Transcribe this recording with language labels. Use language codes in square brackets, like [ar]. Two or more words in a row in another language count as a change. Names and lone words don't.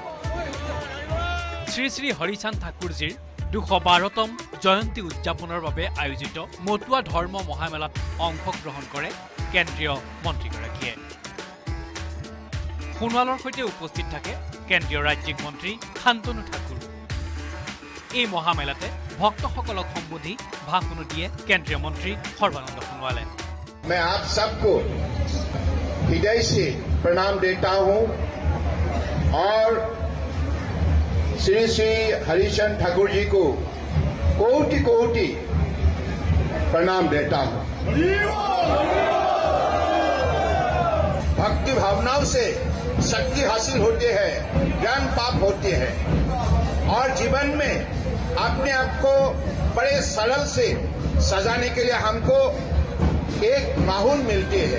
[as] শ্ৰী শ্ৰী হৰিচান্দ ঠাকুৰজীৰ 212তম জয়ন্তী উদযাপনৰ বাবে আয়োজিত মতুৱা ধৰ্ম মহামেলাত অংশগ্ৰহণ কৰে কেন্দ্ৰীয় মন্ত্ৰীগৰাকীয়ে। সোণোৱালৰ সৈতে উপস্থিত থাকে কেন্দ্ৰীয় ৰাজ্যিক মন্ত্ৰী শান্তনু ঠাকুৰ। এই মহামেলাতে ভক্তসকলক সম্বোধি ভাষণ দিয়ে কেন্দ্ৰীয় মন্ত্ৰী সৰ্বানন্দ সোণোৱালে। [hi] मैं आप सबको हृदय से प्रणाम देता हूं और श्री श्री हरिचंद ठाकुर जी को कोटि कोटि प्रणाम देता हूं। भक्ति भावनाओं से शक्ति हासिल होती है, ज्ञान प्राप्त होती है और जीवन में अपने आप को बड़े सरल से सजाने के लिए हमको एक माहौल मिलती है।